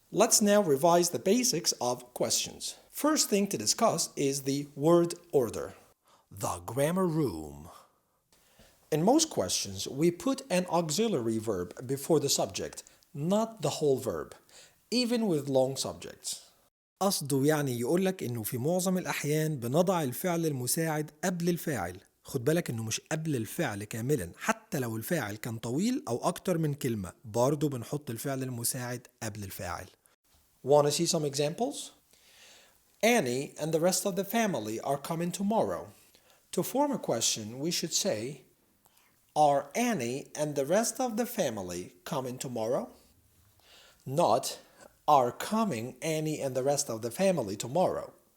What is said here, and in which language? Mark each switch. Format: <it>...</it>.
<en>Let's now revise the basics of questions. First thing to discuss is the word order. The grammar room. In most questions, we put an auxiliary verb before the subject, not the whole verb, even with long subjects.</en> <ar>قصده يعني يقولك إنه في معظم الأحيان بنضع الفعل المساعد قبل الفاعل. خد بالك إنه مش قبل الفعل كاملا، حتى لو الفاعل كان طويل أو أكتر من كلمة برضه بنحط الفعل المساعد قبل الفاعل.</ar> <en>Wanna see some examples? Annie and the rest of the family are coming tomorrow. To form a question, we should say, Are Annie and the rest of the family coming tomorrow? Not, Are coming Annie and the rest of the family tomorrow.</en>